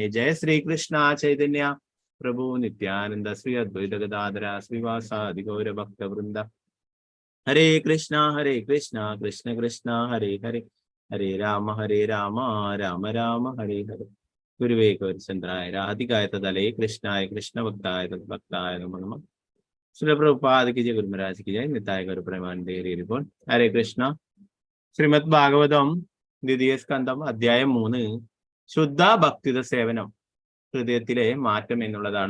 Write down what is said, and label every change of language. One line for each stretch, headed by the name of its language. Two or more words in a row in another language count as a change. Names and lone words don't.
Sanskrit: ജയ ശ്രീകൃഷ്ണ ചൈതന്യ പ്രഭു നിത്യാനന്ദ ശ്രീ അദ്വൈത ഗദാധര ശ്രീവാസാദി ഗൗരഭക്തവൃന്ദ. ഹരേ കൃഷ്ണ കൃഷ്ണ കൃഷ്ണ ഹരേ ഹരേ ഹരേ രാമ രാമ രാമ ഹരേ ഹരേ. ഗുരുവേ ഗൗരചന്ദ്രായ രാധികായ തദലേ കൃഷ്ണായ കൃഷ്ണഭക്തായ തദ്ഭക്തായ നമോ നമഃ.
Hindi: श्री प्रभुपाद की जय, गुरु महाराज की जय,
Bangla: নিতাই গৌর প্রেমানন্দে
Hindi: रिपोर्ट.
Sanskrit: हरे कृष्ण.
Malayalam: ശ്രീമദ് ഭാഗവതം ദ്വിതീയ സ്കന്ധം അധ്യായം 3 ശുദ്ധ ഭക്തിത സേവനം, ഹൃദയത്തിലെ മാറ്റം എന്നുള്ളതാണ്.